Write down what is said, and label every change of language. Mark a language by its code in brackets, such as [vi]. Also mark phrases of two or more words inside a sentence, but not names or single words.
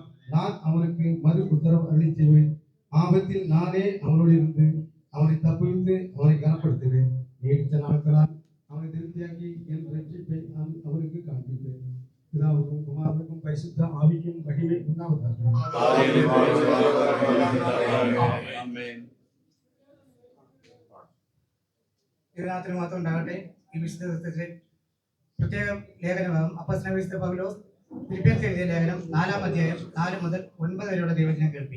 [ta] நான் அவனுக்கு மறு உத்தரவு அருளி செய்வேன். ஆபத்தில் நானே அவனோடு இருந்து அவனை தப்புவித்து அவனை கனப்படுத்துவேன். நீடித்த நாட்களால் அவனை திருப்தியாக்கி என் ரட்சிப்பை நான் அவனுக்கு காண்பிப்பேன். பிதாவுக்கும் குமாரனுக்கும் பரிசுத்த ஆவிக்கும் மகிமை உண்டாவதாக. [ml] ഇതിനകത്തിന് മാത്രം ഉണ്ടാകട്ടെ. ഈ വിശുദ്ധ പ്രത്യേക ലേഖനമാകും അപ്പോസ്തലനായ വിശുദ്ധ പൗലോസ് ഫിലിപ്പിയർക്ക് എഴുതിയ ലേഖനം 4-ാം അധ്യായം 4 മുതൽ 9 വരെയുള്ള ദൈവവചനം കേൾപ്പി.